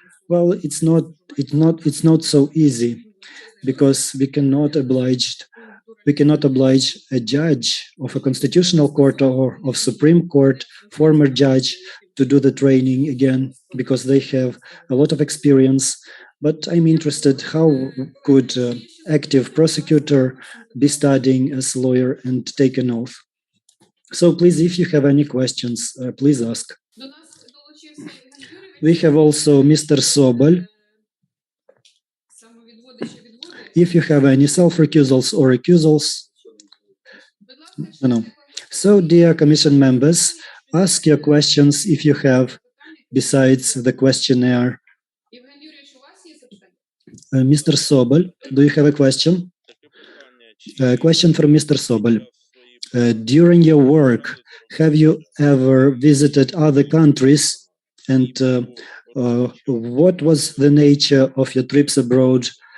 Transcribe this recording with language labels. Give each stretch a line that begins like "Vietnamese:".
English: Well, it's not so easy, because we cannot oblige a judge of a constitutional court or of Supreme Court, former judge, to do the training again because they have a lot of experience. But I'm interested how could active prosecutor be studying as a lawyer and take an oath. So please, if you have any questions, please ask.
Ukrainian: До нас долучився Євген Юрійович.
English: We have also Mr. Sobol.
Ukrainian: Самовідводи чи відводи.
English: If you have any self-recusals or recusals,
Ukrainian: Будь ласка, якщо
English: no.
Ukrainian: є
English: So, dear commission members, ask your questions if you have, besides the questionnaire.
Ukrainian: Євген Юрійович, у вас є запитання?
English: Mr. Sobol, do you have a question? A question from Mr. Sobol. During your work, have you ever visited other countries, and what was the nature of your trips abroad?